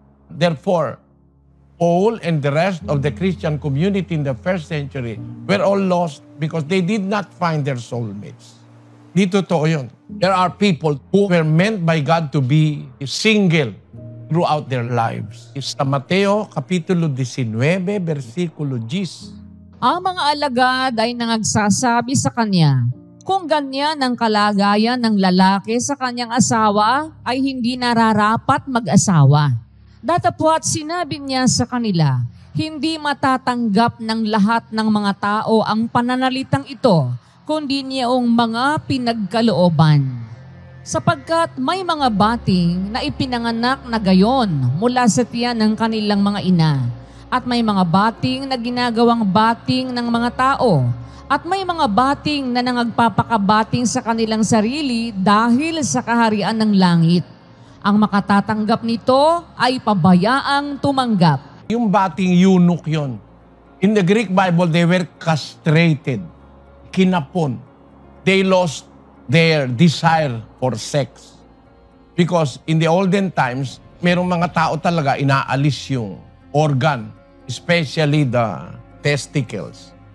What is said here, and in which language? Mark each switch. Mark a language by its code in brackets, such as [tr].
[en] Therefore, Paul and the rest of the Christian community in the first century were all lost because they did not find their soulmates. [tl] Di totoo yun. [en] There are people who were meant by God to be single throughout their lives. [tl] Sa Mateo, Kapitulo 19, versikulo 10. Ang mga alagad ay nangagsasabi sa kanya, kung ganyan ang kalagayan ng lalaki sa kanyang asawa, ay hindi nararapat mag-asawa. Datapwat sinabi niya sa kanila, hindi matatanggap ng lahat ng mga tao ang pananalitang ito, kundi niyong mga pinagkalooban. Sapagkat may mga bating na ipinanganak na gayon mula sa tiyan ng kanilang mga ina, at may mga bating na ginagawang bating ng mga tao, at may mga bating na nangagpapakabating sa kanilang sarili dahil sa kaharian ng langit. Ang makatatanggap nito ay pabayaang tumanggap. Yung bating eunuch yon. [en] In the Greek Bible, they were castrated, kinapon. They lost their desire for sex. Because in the olden times, [tl] merong mga tao talaga inaalis yung organ, [en] especially the testicles.